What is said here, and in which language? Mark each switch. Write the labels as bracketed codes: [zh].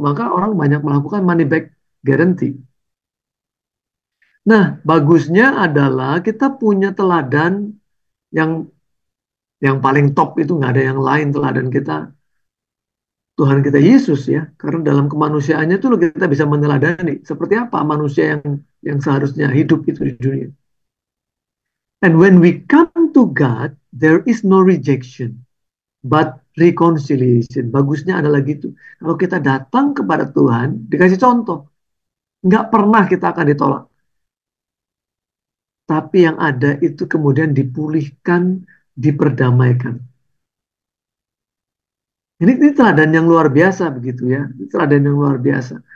[id] Maka orang banyak melakukan money back guarantee. Nah, bagusnya adalah kita punya teladan yang paling top, itu nggak ada yang lain teladan kita, Tuhan kita Yesus ya. Karena dalam kemanusiaannya itu kita bisa meneladani seperti apa manusia yang seharusnya hidup itu di dunia. [en] And when we come to God, there is no rejection, but reconciliation. [id] Bagusnya adalah gitu. Kalau kita datang kepada Tuhan, dikasih contoh. Nggak pernah kita akan ditolak. Tapi yang ada itu kemudian dipulihkan, diperdamaikan. Ini teladan yang luar biasa begitu ya. Ini teladan yang luar biasa.